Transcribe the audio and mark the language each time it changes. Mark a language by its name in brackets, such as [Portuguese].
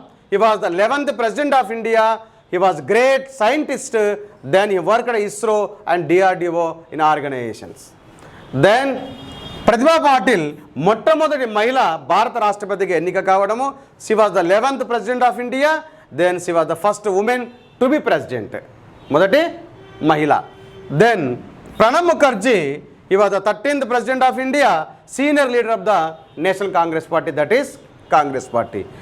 [English] He was the 11th president of India. He was great scientist. Then he worked at ISRO and DRDO in organizations. [Telugu] Then ప్రతిభా పాటిల్ మొట్టమొదటి మహిళ భారత రాష్ట్రపతిగా ఎన్నిక కావడము. [English] She was the 11th president of India. Then she was the first woman to be president. [Telugu] మొదటి మహిళ. [English] Then Pranab Mukherjee, he was the 13th president of India, senior leader of the National Congress Party, that is Congress Party.